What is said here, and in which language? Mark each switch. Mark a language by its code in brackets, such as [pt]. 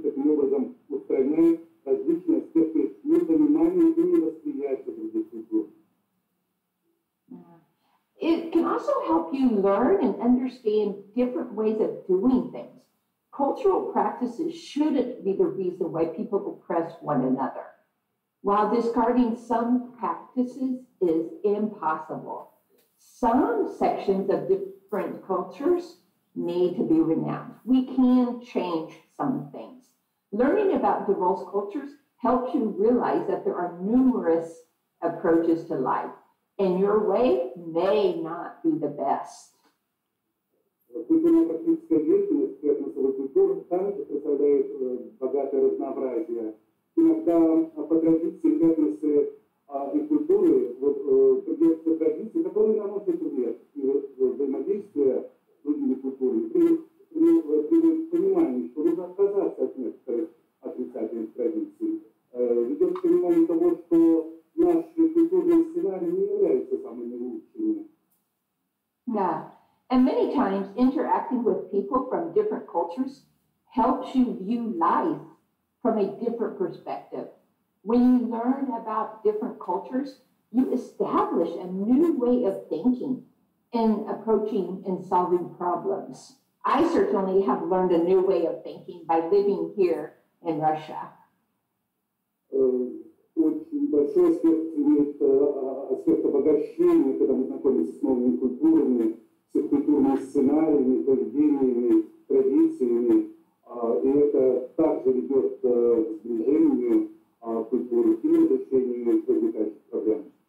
[ru] Таким образом устраняет различные аспекты непонимания и невосприятия других культур. [en] It can also help you learn and understand different ways of doing things. Cultural practices shouldn't be the reason why people oppress one another. While discarding some practices is impossible, some sections of different cultures need to be renounced. We can change some things. Learning about diverse cultures helps you realize that there are numerous approaches to life, and your way may not be the best. [ru] Культурно-практическая деятельность этносовой культуры также представляет богатое разнообразие. Иногда по традициям этносы и культуры придерживаются традиций, которые наносят вред, и взаимодействие с другими культурами приводит к пониманию, что нужно отказаться от некоторых отрицательных традиций. Ведет к пониманию того, что наши культурные сценарии не являются самыми лучшими. [en] Yeah. And many times interacting with people from different cultures helps you view life from a different perspective. When you learn about different cultures, you establish a new way of thinking in approaching and solving problems. I certainly have learned a new way of thinking by living here in Russia. [ru] Очень большой аспект имеет аспект обогащения, когда мы знакомимся с новыми культурами, с их культурными сценариями, поведениями, традициями. И это также ведет к сближению культуры и разрешению возникающих проблем.